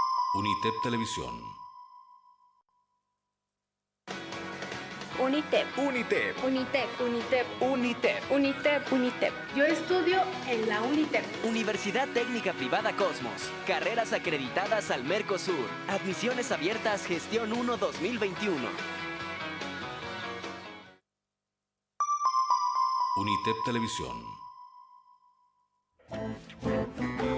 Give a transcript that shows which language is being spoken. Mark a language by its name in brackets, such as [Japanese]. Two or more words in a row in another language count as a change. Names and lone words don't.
[Spanish] Unitep Televisión. UNITEP. UNITEP. UNITEP. UNITEP. UNITEP. UNITEP. UNITEP. Yo estudio en la UNITEP. Universidad Técnica Privada Cosmos. Carreras acreditadas al Mercosur. Admisiones abiertas Gestión 1 2021. Unitep Televisión.